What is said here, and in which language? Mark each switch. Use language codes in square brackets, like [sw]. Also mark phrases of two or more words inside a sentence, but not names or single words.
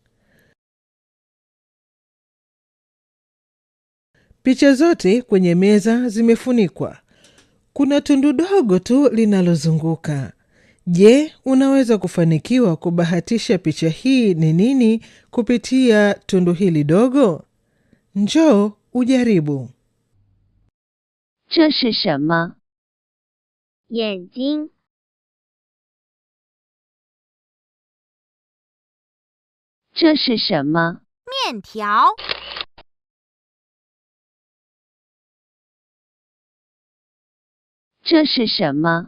[sw] Picha zote kwenye meza zimefunikwa. Kuna tundu dogo tu linalozunguka. Je, unaweza kufanikiwa kubahatisha picha hii ni nini kupitia tundu hili dogo? Njoo ujaribu. [zh] 这是什么？眼睛。这是什么？面条。这是什么？